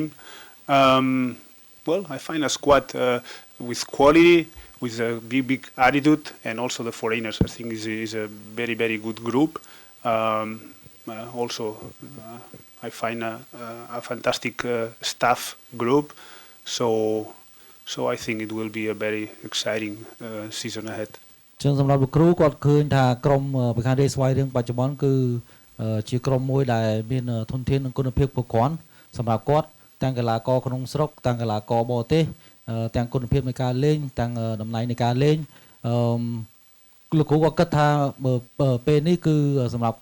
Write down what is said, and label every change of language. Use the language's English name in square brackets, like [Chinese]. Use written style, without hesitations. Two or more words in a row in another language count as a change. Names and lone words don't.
[English] Well, I find a squad with quality, with a big attitude, and also the foreigners. I think is a very good group. Also, I find a fantastic staff group. So I think it will be a very exciting season ahead. [Khmer] ចឹងសម្រាប់លោកគ្រូគាត់ឃើញថាក្រុមប្រកាន់រាជស្វ័យរៀងបច្ចុប្បន្នគឺជាក្រុមមួយដែលមានធនធាននិងគុណភាពគ្រប់គ្រាន់សម្រាប់គាត់ទាំងកីឡាករក្នុងស្រុ កទាំងកីឡាករបរទេសទាំងគុណភាពនៃការលេងទាំងតម្លៃនៃការលេងលោកគ្រូក៏គិតថាពេលនេះគឺសម្រាប់